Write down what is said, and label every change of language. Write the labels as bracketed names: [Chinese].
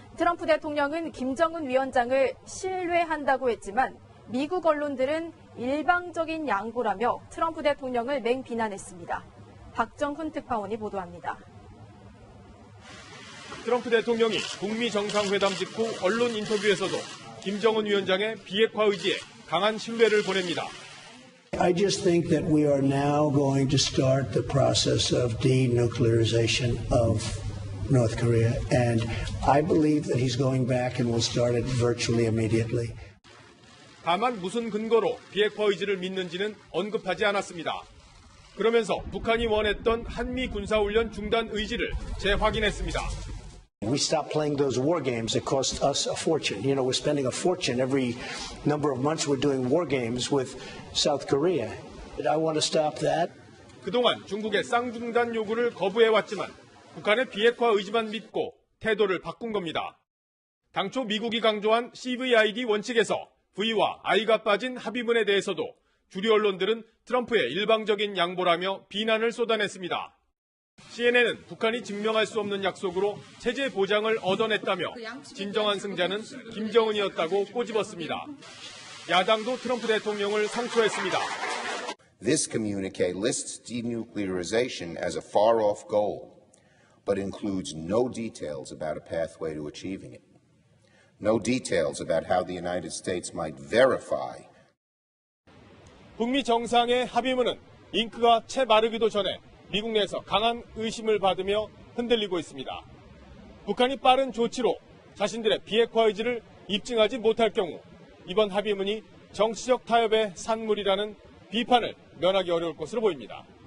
[Korean] 트럼프 대통령은 김정은 위원장을 신뢰한다고 했지만 미국 언론들은 일방적인 양보라며 트럼프 대통령을 맹비난했습니다. 박정훈 특파원이 보도합니다. 트럼프 대통령이 북미 정상회담 직후 언론 인터뷰에서도 김정은 위원장의 비핵화 의지에 강한 신뢰를 보냅니다. [English] I just think that we are now going to start the process of denuclearization of North Korea, and I believe that he's going back and will start it virtually immediately. [Korean] 다만 무슨 근거로 비핵화 의지를 믿는지는 언급하지 않았습니다. 그러면서 북한이 원했던 한미 군사훈련 중단 의지를 재확인했습니다. [English] We stopped playing those war games that cost us a fortune. You know, we're spending a fortune every number of months. We're doing war games with South Korea. I want to stop that. [Korean] 그동안 중국의 쌍중단 요구를 거부해왔지만 북한의 비핵화 의지만 믿고 태도를 바꾼 겁니다. 당초 미국이 강조한 CVID 원칙에서 V와 I가 빠진 합의문에 대해서도 주류 언론들은 트럼프의 일방적인 양보라며 비난을 쏟아냈습니다. CNN은 북한이 증명할 수 없는 약속으로 체제 보장을 얻어냈다며 진정한 승자는 김정은이었다고 꼬집었습니다. 야당도 트럼프 대통령을 상처했습니다. [English] This communique lists denuclearization as a far-off goal, but includes no details about a pathway to achieving it. No details about how the United States might verify. [Korean] 북미 정상의 합의문은 잉크가 채 마르기도 전에 미국 내에서 강한 의심을 받으며 흔들리고 있습니다. 북한이 빠른 조치로 자신들의 비핵화 의지를 입증하지 못할 경우 이번 합의문이 정치적 타협의 산물이라는 비판을 면하기 어려울 것으로 보입니다.